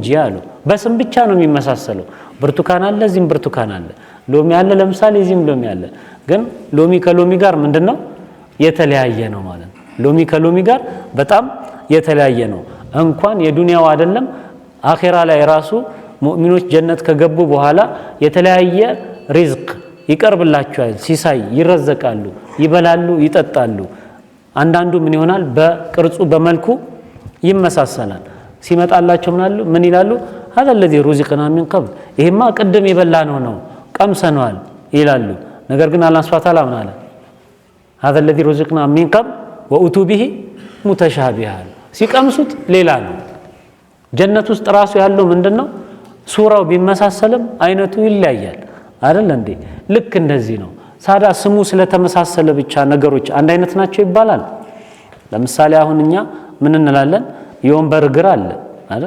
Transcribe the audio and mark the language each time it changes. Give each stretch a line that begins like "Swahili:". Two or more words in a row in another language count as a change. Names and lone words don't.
Amharic: አሉ። በስም ብቻ ነው የሚመሳሰለው። ብርቱካን አለ፣ እዚህም ብርቱካን አለ። ሎሚ አለ፣ ለምሳሌ እዚህም ሎሚ አለ። ግን ሎሚ ከሎሚ ጋር ምንድነው የተለያየ ነው ማለት ነው። ሎሚ ከሎሚ ጋር በጣም የተለያየ ነው። እንኳን የዱንያው አይደለም አኺራ ላይ ራሱ ሙእሚኖች ጀነት ከገቡ በኋላ የተለያየ ሪዝቅ ይቀርብላቸዋል። ሲሳይ ይረዘቃሉ፣ ይበላሉ፣ ይጠጣሉ። አንዳንዱ ምን ይሆናል? በቅርጹ በመልኩ ይመሳሰላል። ሲመጣላቸው ምን ይላሉ?
Arabic: هذا الذي رزقنا من قبل
Amharic: ይሄማ ቀደም የበላነው ነው ቀምሰናል ይላሉ። ነገር ግን አላህ
Arabic: سبحانه وتعالى
Amharic: ምን አለ?
Arabic: هذا الذي رزقنا من قبل وأتوا به متشابها
Amharic: ሲቀምሱት ሌላ ነው። ጀነት ውስጥ ራሱ ያለው ምንድነው? ሱራው ቢመሳሰልም አይነቱ ይለያያል አይደል እንዴ? ልክ እንደዚህ ነው። ሳዳ ስሙ ስለተመሳሰለ ብቻ ነገሮች አንድ አይነት ናቸው ይባላል? ለምሳሌ አሁን እኛ ምን እንላለን? የወንበር እግር አለ አይደል?